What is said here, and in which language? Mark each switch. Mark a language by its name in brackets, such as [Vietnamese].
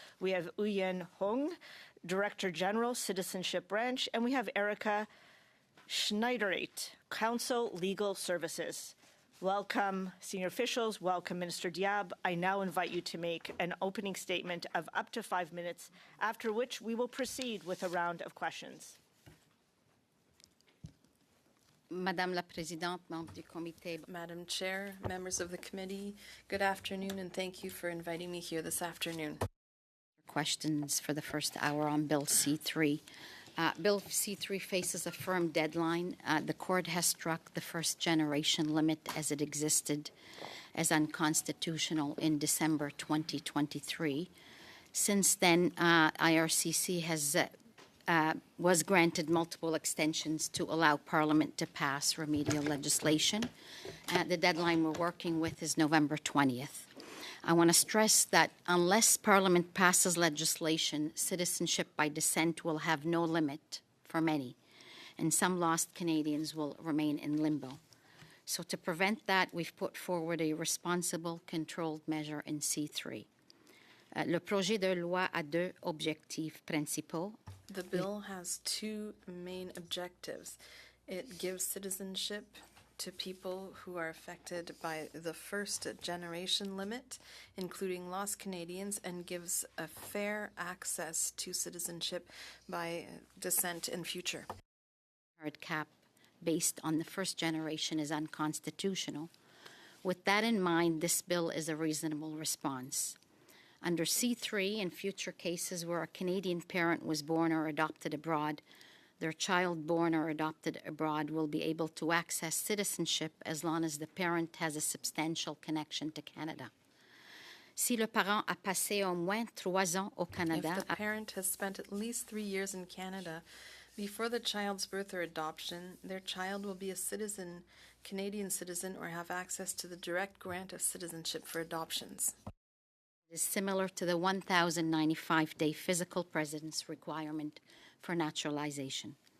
[English] We have Uyen Hong, Director General, Citizenship Branch, and we have Erica Schneidereit, Council Legal Services. Welcome, senior officials. Welcome, Minister Diab. I now invite you to make an opening statement of up to 5 minutes, after which we will proceed with a round of questions. [French] Madame la Présidente, membres du comité. [English] Madam Chair, members of the committee, good afternoon, and thank you for inviting me here this afternoon. Questions for the first hour on Bill C-3. Bill C-3 faces a firm deadline. The court has struck the first generation limit as it existed as unconstitutional in December 2023. Since then, IRCC has was granted multiple extensions to allow Parliament to pass remedial legislation. The deadline we're working with is November 20th. I want to stress that unless Parliament passes legislation, citizenship by descent will have no limit for many, and some lost Canadians will remain in limbo. So to prevent that, we've put forward a responsible, controlled measure in C-3. [French] Le projet de loi a deux objectifs principaux. [English] The bill has two main objectives. It gives citizenship to people who are affected by the first generation limit, including lost Canadians, and gives a fair access to citizenship by descent in future. Hard cap based on the first generation is unconstitutional. With that in mind, this bill is a reasonable response. Under C-3, in future cases where a Canadian parent was born or adopted abroad, their child born or adopted abroad will be able to access citizenship as long as the parent has a substantial connection to Canada. [French] Si le parent a passé au moins 3 ans au Canada, [English] if the parent has spent at least 3 years in Canada before the child's birth or adoption, their child will be a citizen, Canadian citizen, or have access to the direct grant of citizenship for adoptions. Is similar to the 1,095-day physical presence requirement for naturalization.